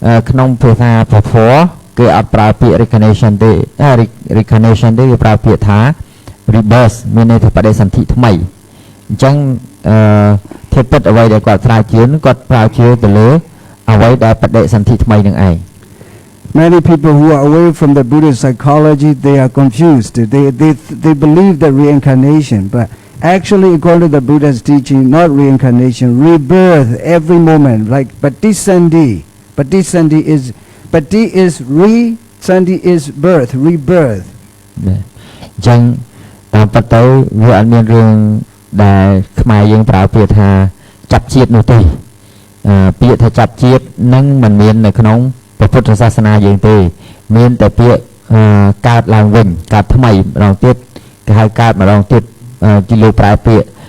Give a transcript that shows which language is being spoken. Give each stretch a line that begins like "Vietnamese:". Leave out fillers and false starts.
Khmer: ក្នុងភាសាពធគេអត់ប្រើពាក្យ reincarnation ទេ reincarnation ទេគេប្រើពាក្យថា rebirth មានន័យថាបដិសន្ធិថ្មីអញ្ចឹងធាតុពិតអ្វីដែលគាត់ស្រាវជ្រាវគាត់ស្រាវជ្រាវទៅលើអ្វីដែលបដិសន្ធិថ្មីនឹងឯង
English: Many people who are away from the Buddhist psychology, they are confused. They believe that reincarnation, but actually according to the Buddha's teaching, not reincarnation, rebirth every moment, like patisandhi. Patisandhi is re-sandhi is birth, rebirth.
Khmer: អញ្ចឹងតាមពិតទៅវាអត់មានរឿងដែលខ្មែរយើងប្រើពាក្យថាចាប់ជាតិនោះទេពាក្យថាចាប់ជាតិនឹងមិនមាននៅក្នុងពុទ្ធសាសនាយើងទេមានតែពាក្យកើតឡើងវិញកើតថ្មីម្ដងទៀតគេហៅកើតម្ដងទៀតជាលោកប្រើពាក្យ